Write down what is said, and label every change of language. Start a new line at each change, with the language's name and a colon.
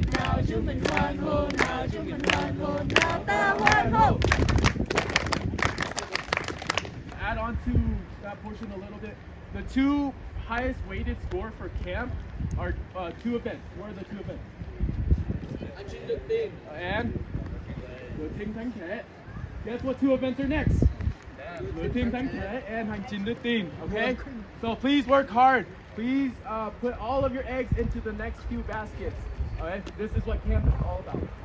Vietnamese: Nào chúng mình hoan hô, nào chúng mình hoan hô, nào ta hoan hô.
English: Add on to that portion a little bit. The 2 highest weighted score for camp are 2 events. What are the 2 events? And Lửa Thiên Thánh Thể. Guess what 2 events are next? Lửa Thiên Thánh Thể and Hành Trình Đức Tin. Okay? So please work hard. Please put all of your eggs into the next few baskets. Okay? This is what camp is all about.